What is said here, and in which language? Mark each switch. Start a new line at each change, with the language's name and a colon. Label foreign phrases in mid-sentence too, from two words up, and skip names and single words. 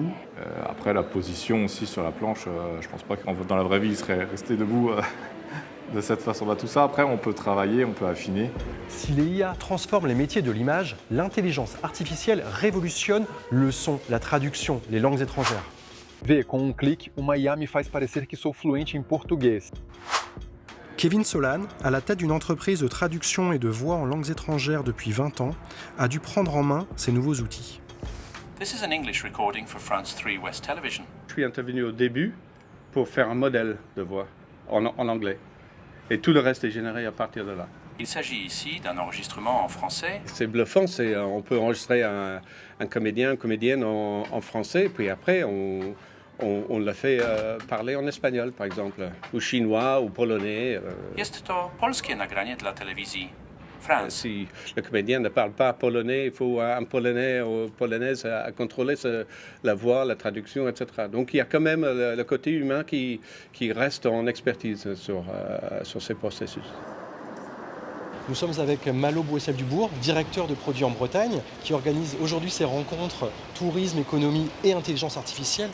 French: Après la position aussi sur la planche, je pense pas que dans la vraie vie il serait resté debout de cette façon. Tout ça après on peut travailler, on peut affiner. Si les IA transforment les métiers de l'image, l'intelligence artificielle révolutionne le son, la traduction, les langues étrangères.
Portuguese: Vê, com clique, uma IA me faz parecer que sou fluente em português.
French: Kevin Solan, à la tête d'une entreprise de traduction et de voix en langues étrangères depuis 20 ans, a dû prendre en main ces nouveaux outils.
English: This is an English recording for France 3 West Television.
French: Je suis intervenu au début pour faire un modèle de voix en anglais. Et tout le reste est généré à partir de là. Il s'agit ici d'un enregistrement en français. C'est bluffant, on peut enregistrer un comédien, une comédienne en français, puis après on l'a fait parler en espagnol, par exemple, ou chinois, ou polonais.
Polish: Jest to polskie nagranie dla telewizji France.
French: Si le comédien ne parle pas polonais, il faut un polonais ou polonaise à contrôler la voix, la traduction, etc. Donc il y a quand même le côté humain qui reste en expertise sur ces processus. Nous sommes avec Malo Bouessel-Dubourg, directeur de produits en Bretagne, qui organise aujourd'hui ces rencontres tourisme, économie et intelligence artificielle.